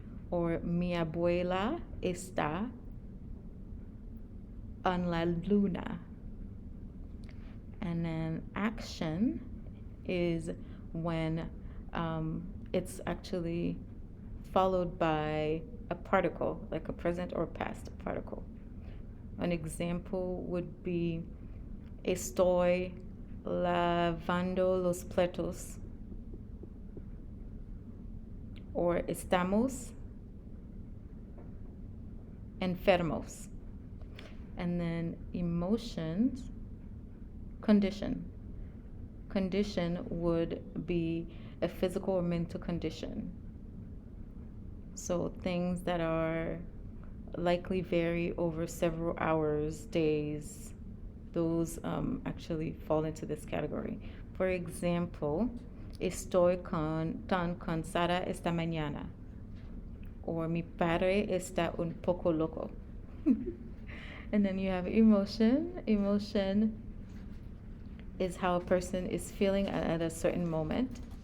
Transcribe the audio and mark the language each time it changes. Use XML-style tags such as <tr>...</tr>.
<es>Or mi abuela está en la luna.</es> <en>And then action is when it's actually followed by a particle, like a present or past particle. An example would be</en> <es>estoy lavando los platos, or estamos enfermos.</es> <en>And then emotions, condition. Condition would be a physical or mental condition. So things that are likely vary over several hours, days, those actually fall into this category. For example,</en> <es>estoy tan cansada esta mañana. Or mi padre está un poco loco.</es> <en>And then you have emotion. Emotion is how a person is feeling at a certain moment.</en>